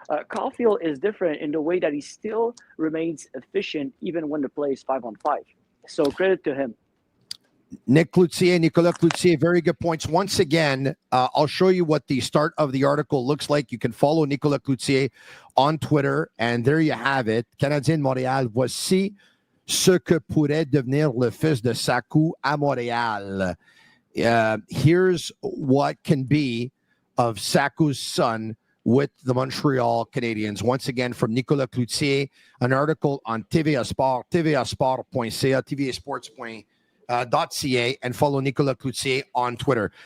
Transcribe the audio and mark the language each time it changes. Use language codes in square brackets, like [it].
[en] Caulfield is different in the way that he still remains efficient even when the play is 5-on-5. So credit to him. Nicolas Cloutier, very good points. Once again, I'll show you what the start of the article looks like. You can follow Nicolas Cloutier on Twitter, and there you have it. [fr] Canadien de Montréal, voici ce que pourrait devenir le fils de Sakou à Montréal. [en] Here's what can be of Sakou's son with the Montreal Canadiens. Once again, from Nicolas Cloutier, an article on TVA Sport, tvasport.ca, tvasports.ca. .ca, and follow Nicolas Cloutier on Twitter.